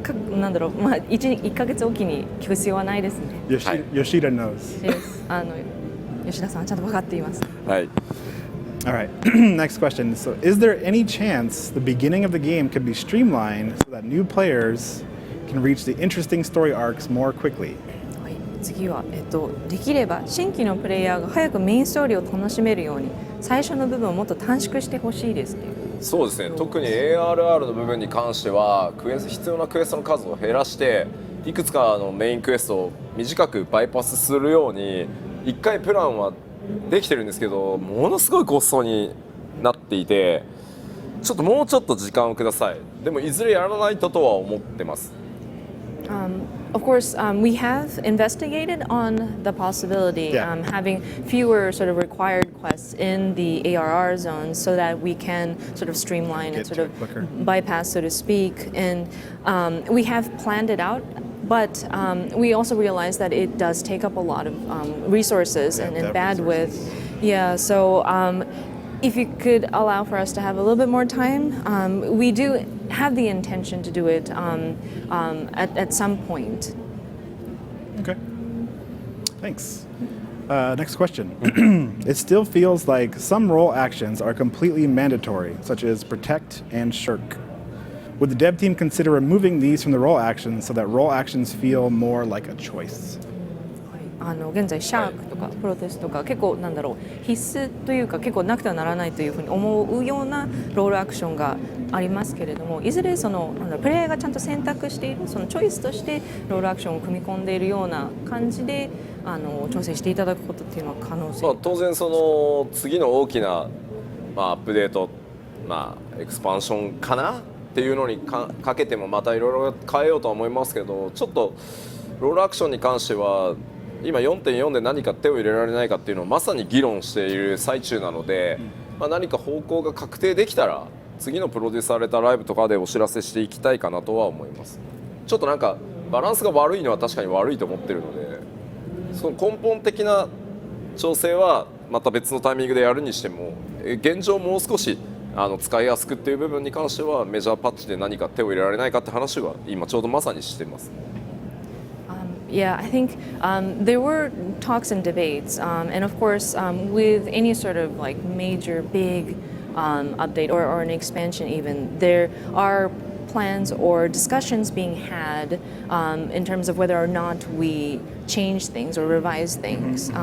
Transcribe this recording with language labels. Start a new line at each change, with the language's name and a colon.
Japanese: なんだろう、まあ1ヶ月おきに聞く必要はないですね。
English: Yoshida knows. Yes.
Japanese: 吉田さんはちゃんと分かっています。はい。
English: All right, next question. So, is there any chance the beginning of the game could be streamlined so that new players can reach the interesting story arcs more quickly?
Japanese: はい、次は、できれば新規のプレイヤーが早くメインストーリーを楽しめるように最初の部分をもっと短縮してほしいですっていう。そうですね。特に ARR の部分に関しては必要なクエストの数を減らしていくつかのメインクエストを短くバイパスするように1回プランはできてるんですけど、ものすごいコストになっていて、もうちょっと時間をください。でもいずれやらないとは思ってます。
English: Of course, we have investigated on the possibility having fewer sort of required quests in the ARR zones so that we can sort of streamline and sort of bypass, so to speak. And we have planned it out. But we also realize that it does take up a lot of resources and bandwidth. Yeah, so if you could allow for us to have a little bit more time, we do have the intention to do it at some point. Okay. Thanks. Next question. It still feels like some role actions are completely mandatory, such as protect and shirk. Would the dev team consider removing these from the role actions so that role actions feel more like a choice?
Japanese: 現在シャークとかプロテストとか結構なんだろう必須というか結構なくてはならないというふうに思うようなロールアクションがありますけれども、いずれそのなんだろうプレイヤーがちゃんと選択しているそのチョイスとしてロールアクションを組み込んでいるような感じで調整していただくことっていうのは可能性。当然その次の大きなアップデート、エクスパンションかなっていうのにかけてもまたいろいろ変えようとは思いますけど、ちょっとロールアクションに関しては今 4.4 で何か手を入れられないかっていうのをまさに議論している最中なので、何か方向が確定できたら次のプロデューサーレターライブとかでお知らせしていきたいかなとは思います。ちょっとなんかバランスが悪いのは確かに悪いと思ってるので、その根本的な調整はまた別のタイミングでやるにしても、現状もう少し使いやすくっていう部分に関してはメジャーパッチで何か手を入れられないかって話は今ちょうどまさにしてます。
English: Yeah, I think there were talks and debates, and of course, with any sort of like major big update or an expansion, even there are plans or discussions being had in terms of whether or not we change things or revise things.